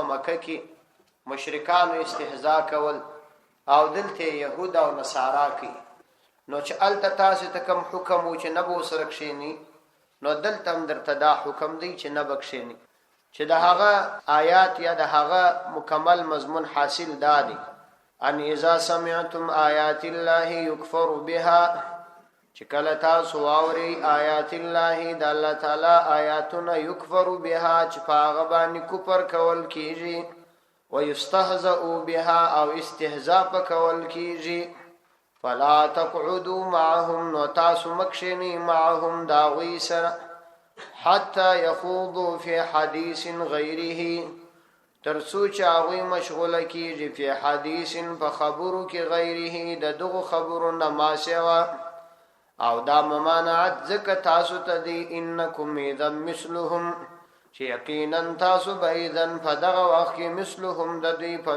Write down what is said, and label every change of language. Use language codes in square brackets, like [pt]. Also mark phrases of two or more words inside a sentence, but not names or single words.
[ps] مکه کې مشرکانو استهزاء کول او دلته يهود او نصارا کوي نو چې الته تاسو ته کوم حکم و چې نبو سره کښینی نو دلته هم درته دا حکم دی چې نه بکښینی چې د هغه آیات یا د هغه مکمل مضمون حاصل دادی [ar] ان اذا سمعتم آیات الله یکفر بها [ps] چې کله تاسو واوري [ar] آیات الله [ps] د الله تعالی آیاتونه [ar] یکفر بها [ps] چې په هغه باندې کفر کول کیږي [ar] ويستهزأ بها [ps] او استهزاء پکول کیږي [ar] فلا تقعدوا معهم [ps] نو تاسو مکشنی معهم داوی سره [ar] حتى يخوضوا في حديث غيره [ps] ترڅو چې هغوی مشغوله کیږي په حدیث په خبرو کې غیره د دغه خبرو نه ما سوا او دا ممانعت ځکه تاسو ته دی [ar] انکم اذا مثلهم [ps] چې یقینا تاسو به اذن په دغه وخت کې مثلهم د دوی په